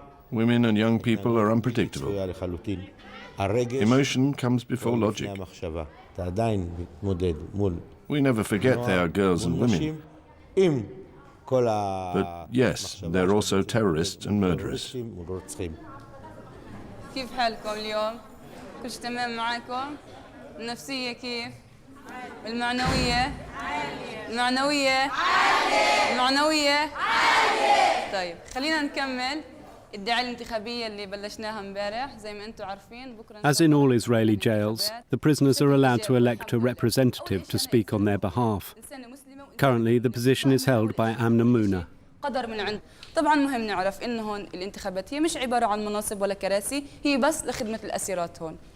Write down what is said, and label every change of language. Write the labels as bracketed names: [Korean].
[English] Women and young people are unpredictable. Emotion comes before logic. We never forget they are girls and women. But yes, they're also terrorists and murderers. [Arabic] كيف حالكم اليوم؟ كل شيء تمام معاكم؟ النفسية كيف؟ المعنوية؟ المعنوية؟ المعنوية؟ طيب خلينا نكمل الدعاية الانتخابية اللي بلشناها امبارح زي ما انتم عارفين بكرة. [English] As in all Israeli jails, the prisoners are allowed to elect a representative to speak on their behalf. Currently, the position is held by Amna Muna. [Arabic] قدر من عند طبعا مهم نعرف انه هون الانتخابات هي مش عباره عن مناصب ولا كراسي، هي بس لخدمه الاسيرات هون.